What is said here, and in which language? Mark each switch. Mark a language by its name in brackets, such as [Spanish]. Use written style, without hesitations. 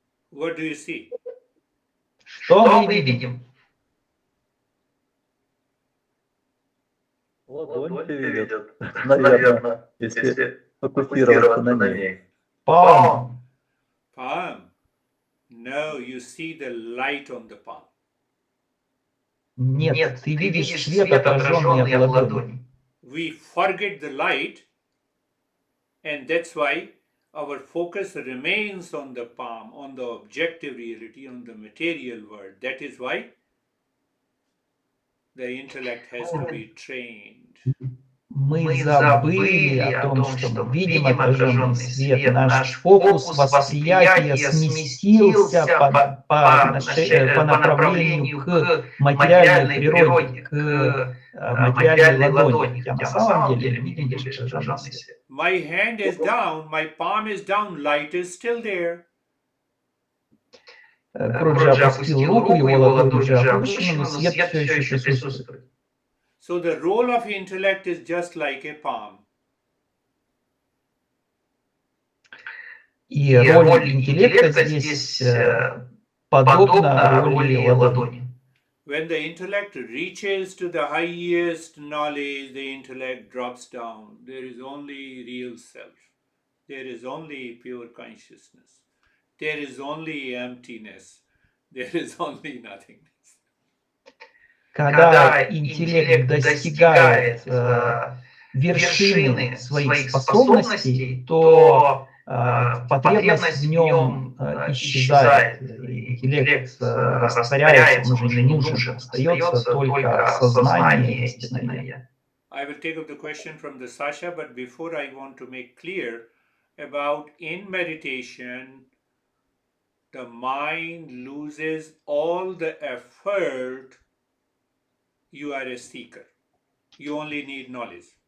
[English] What do you see? [Russian] Что мы видим? Ладонь видят, наверное, если фокусироваться на ней. [English] Palm. Palm. No, you see the light on the palm. [Russian] Нет, ты видишь свет, отраженный от ладони. [English] We forget the light, and that's why our focus remains on the palm, on the objective reality, on the material world. That is why the intellect has to be trained. [Russian] Мы забыли о том, что мы видим отраженный свет. Наш фокус восприятия сместился по направлению к материальной природе, к материальной ладони. Хотя на самом деле мы видим лишь отраженный свет. [English] My hand is down, my palm is down, light is still there. [Russian] Гуру Джа опустил руку, его ладонь уже опущена, но свет все еще присутствует. [English] So the role of intellect is just like a palm. [Russian] И роль интеллекта здесь подобна роли ладони. [English] When the intellect reaches to the highest knowledge, the intellect drops down. There is only real self. There is only pure consciousness. There is only emptiness. There is only nothingness. [Russian] Когда интеллект достигает вершины своих способностей, то потребность в нем исчезает. Интеллект растворяется, он уже не нужен, остается только сознание истинное. [English] I will take up the question from the Sasha, but before I want to make clear about in meditation, the mind loses all the effort. You are a seeker. You only need knowledge.